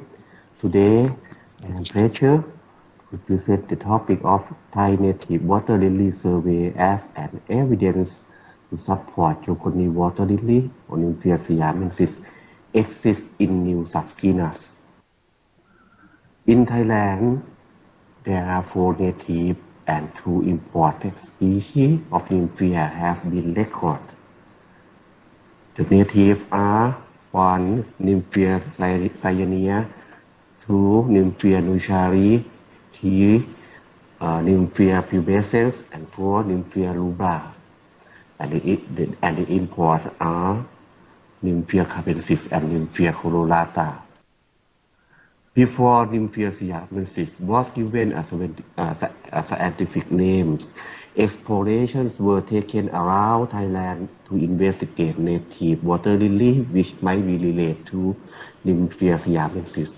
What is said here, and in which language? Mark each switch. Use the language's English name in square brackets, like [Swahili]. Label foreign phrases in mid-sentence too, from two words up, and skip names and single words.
[English] Today, I am pleasure to present the topic of Thai native water lily survey as an evidence to support Jokoni water lily or Nymphaea siamensis exists in new subgenus. In Thailand, there are 4 native and 2 imported species of nymphaea have been recorded. The native are 1. Nymphaea cyanea, 2. Nymphaea nuchari, 3. Nymphaea pubescens, and 4. Nymphaea rubra. And the imports are Nymphaea capensis and Nymphaea colorata. Before Nymphaea siamensis was given a scientific name, explorations were taken around Thailand to investigate native water lily which might be related to Nymphaea siamensis.